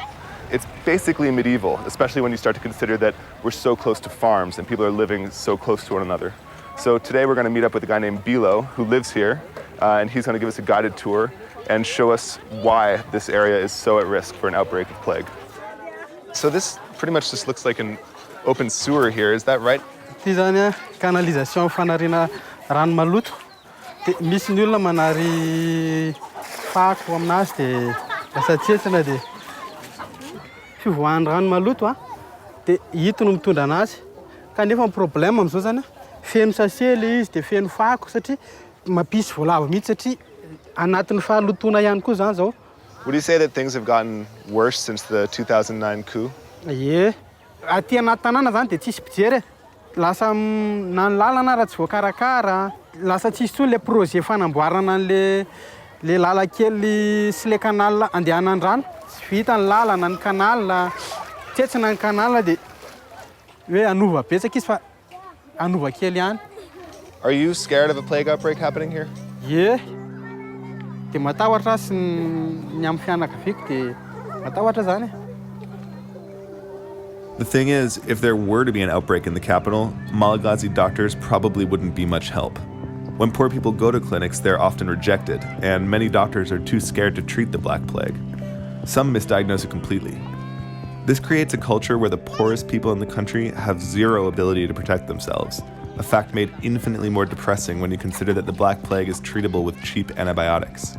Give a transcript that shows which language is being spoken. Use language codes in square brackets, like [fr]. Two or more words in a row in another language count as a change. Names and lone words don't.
[en] It's basically medieval, especially when you start to consider that we're so close to farms and people are living so close to one another. So today we're going to meet up with a guy named Bilo who lives here, and he's going to give us a guided tour and show us why this area is so at risk for an outbreak of plague. So this pretty much just looks like an open sewer here, is that right? [mg] Ity zany canalisation fanariana rano maloto. Misy ny olona manary fako aminazy dia lasa tsetsina dia fivoahan'ny rano maloto dia hito no mitondra anazy. Kanefa ny problème amin'izao zany feno sachet le izy dia feno fako satria mampisy voalavo mihitsy satria anatin'ny fahalotona ihany koa zany zao. [en] Would you say that things have gotten worse since the 2009 coup? [mg] Ie, aty anaty tanàna zany dia tsisy mpijery. Lasa na ny lalana raha tsy voakarakara, lasa tsisy tsony le projet fanamboarana le lala kely sy le canal andehanany rano. Tsy vita ny lalana ny canal, tsetsina ny canal dia hoe anova betsaka izy fa anova kely ihany. [en] Are you scared of a plague outbreak happening here? [mg] Ie, dia matahotra sy ny amin'ny fianakaviako dia matahotra zany. [en] The thing is, if there were to be an outbreak in the capital, Malagasy doctors probably wouldn't be much help. When poor people go to clinics, they're often rejected, and many doctors are too scared to treat the Black Plague. Some misdiagnose it completely. This creates a culture where the poorest people in the country have zero ability to protect themselves, a fact made infinitely more depressing when you consider that the Black Plague is treatable with cheap antibiotics.